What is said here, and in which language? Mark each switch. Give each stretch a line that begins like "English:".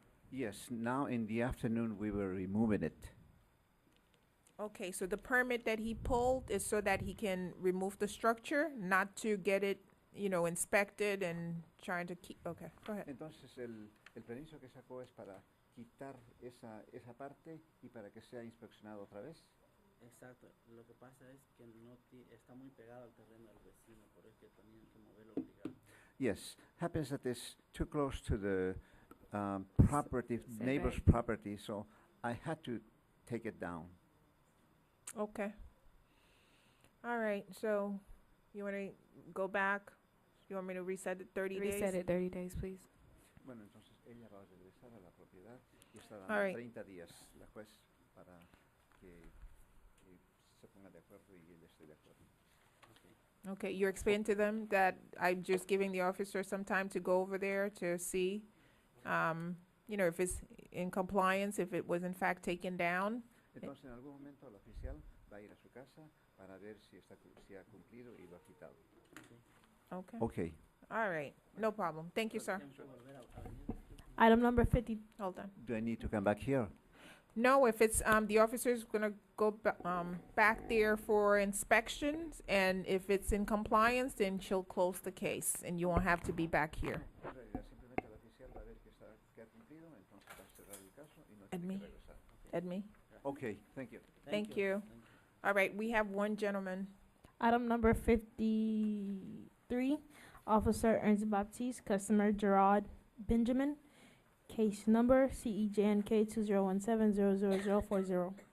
English: Yes, now in the afternoon we were removing it. Okay, so the permit that he pulled is so that he can remove the structure, not to get it, inspected and trying to keep, okay, go ahead.
Spanish: Entonces el permiso que sacó es para quitar esa parte y para que sea inspeccionado otra vez. Exacto. Lo que pasa es que no está muy pegado al terreno del vecino, por eso que tenían que moverlo obligado.
English: Yes, happens that it's too close to the property, Setback. neighbor's property, so I had to take it down. Okay. All right, so you want to go back You want me to reset it 30 days? Reset it 30 days, please.
Spanish: Bueno, entonces ella va a regresar a la propiedad y está
English: All
Spanish: dando
English: right.
Spanish: 30 días la juez para que se ponga de acuerdo y él esté de acuerdo.
English: Okay, you explain to them that I'm just giving the officer some time to go over there to see, you know, if it's in compliance, if it was in fact taken down.
Spanish: Entonces en algún momento el oficial va a ir a su casa para ver si si ha cumplido y lo ha quitado.
English: Okay. Okay. All right, no problem. Thank you, sir. Item number 50, Hold on. Do I need to come back here? No, if it's, the officer's gonna go back there for inspections, and if it's in compliance, then she'll close the case, and you won't have to be back here.
Spanish: En realidad simplemente el oficial va a ver que ha cumplido, entonces va a cerrar el caso y no tiene Admi. que regresar. Edme?
English: Okay, thank you. Thank you. All right, we have one gentleman. item number 53, Officer Ernst Baptiste, customer Gerard Benjamin, case number CEJNK 2017000040.